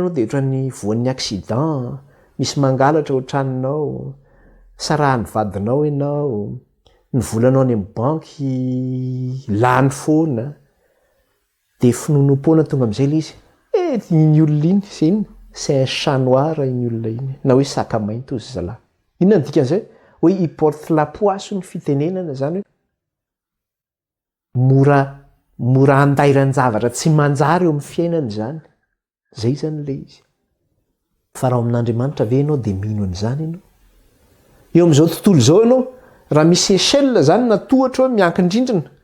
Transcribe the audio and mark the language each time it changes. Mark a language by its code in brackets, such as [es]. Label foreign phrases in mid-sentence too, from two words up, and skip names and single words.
[mg] ianao dia ohatrany voan'ny accident misy mangalatra ohatranonao sarahany vadinao ianao ny volanao any amin'ny banky lany foana dia finonom-poana tonga amin'izay le izy iny olona iny sy iny [fr] c'est un chat noir [mg] iny olona iny na hoe saka mainty ozy zalahy inona ny dikan'izay hoe i [fr] porte la poisse [mg] ny fitenenana zany hoe mora andairan-javatra tsy manjary eo amin'ny fiainany zany zay zany le izy fa raha amin'Andriamanitra ve ianao dia mino an'izany ianao eo amin'izao tontolo izao ianao raha misy échelle zany na tohatra hoe miankin-drindrina